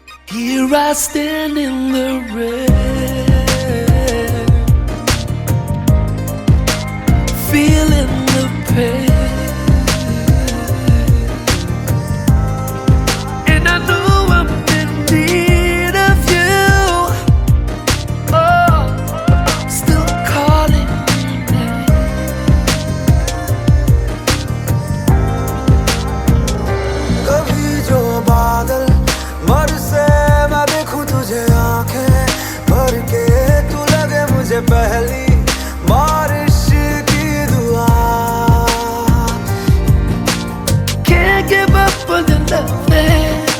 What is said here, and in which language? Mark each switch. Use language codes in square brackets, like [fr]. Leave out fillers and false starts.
[en] Here I stand in the rain, feeling the pain, and I know I'm in need of you. Oh, still calling your name. [hi] कभी जो बादल बरसे मैं देखूं तुझे आंखें भर के, तू लगे मुझे पहली बारिश की दुआ. [en] Can't give up on the loving.